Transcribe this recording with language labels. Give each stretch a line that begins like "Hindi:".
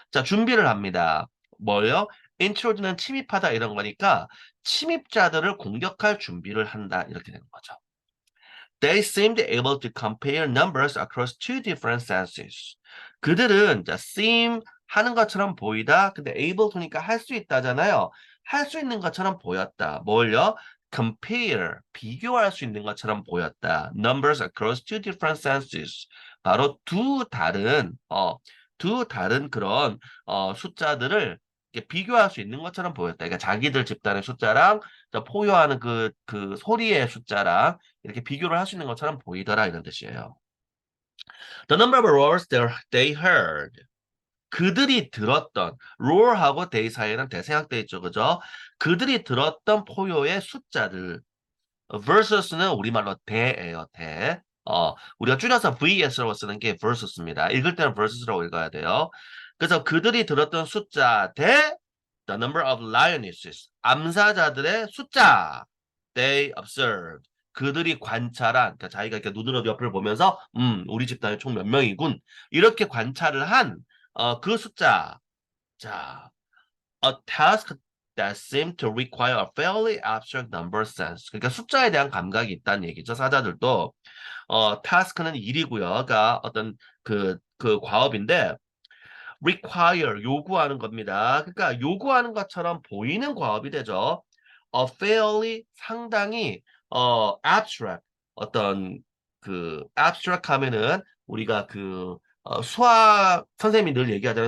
Korean: 자, 준비를 합니다. 뭐예요? intrude는 침입하다 이런 거니까 침입자들을 공격할 준비를 한다 이렇게 되는 거죠.
English: They seemed able to compare numbers across two different senses.
Korean: 그들은 자, seem 하는 것처럼 보이다. 근데 able to니까 할 수 있다잖아요. 할 수 있는 것처럼 보였다. 뭘요? compare 비교할 수 있는 것처럼 보였다.
English: numbers across two different senses.
Korean: 바로 두 다른 그런 숫자들을 이렇게 비교할 수 있는 것처럼 보였다. 그러니까 자기들 집단의 숫자랑 포효하는 그 소리의 숫자랑 이렇게 비교를 할 수 있는 것처럼 보이더라 이런 뜻이에요.
English: The number of roars they heard.
Korean: 그들이 들었던 roar하고 they 사이에는 대생략돼 있죠, 그죠? 그들이 들었던 포효의 숫자들. versus는 우리말로 대예요, 대. 우리가 줄여서 vs라고 쓰는 게 versus입니다. 읽을 때는 versus라고 읽어야 돼요. 그래서 그들이 들었던 숫자 대
English: the number of lionesses.
Korean: 암사자들의 숫자.
English: They observed.
Korean: 그들이 관찰한, 그러니까 자기가 이렇게 눈으로 옆을 보면서, 우리 집단이 총 몇 명이군. 이렇게 관찰을 한, 그 숫자.
English: 자, a task that seemed to require a fairly abstract number sense.
Korean: 그러니까 숫자에 대한 감각이 있다는 얘기죠. 사자들도. task는 일이고요. 그러니까 어떤 그 과업인데, require 요구하는 겁니다. 그러니까 요구하는 것처럼 보이는 과업이 되죠. fairly 상당히 abstract 어떤 abstract 하면은 우리가 수학 선생님이 늘 얘기하잖아요.